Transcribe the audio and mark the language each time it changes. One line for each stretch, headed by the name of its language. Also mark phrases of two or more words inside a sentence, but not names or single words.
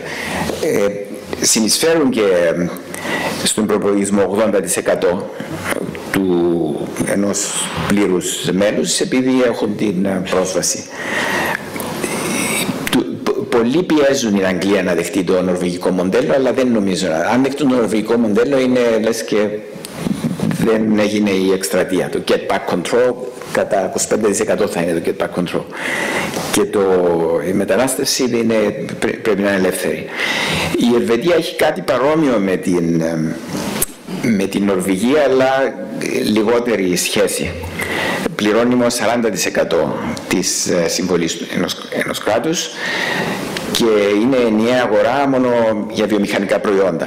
Greek: Συνεισφέρουν και στον προπολογισμό 80% του ενός πλήρους μέλους, επειδή έχουν την πρόσβαση. Πολλοί πιέζουν την Αγγλία να δεχτεί το νορβηγικό μοντέλο, αλλά δεν νομίζω. Αν δεχτούν το νορβηγικό μοντέλο, είναι λες και δεν έγινε η εκστρατεία. Το
English: get back control,
Greek: κατά 25% θα είναι το
English: get back control.
Greek: Και η μετανάστευση πρέπει να είναι ελεύθερη. Η Ελβετία έχει κάτι παρόμοιο με την Νορβηγία, αλλά λιγότερη σχέση. Πληρώνει μόνο 40% της συμβολής ενός κράτους και είναι ενιαία αγορά μόνο για βιομηχανικά προϊόντα.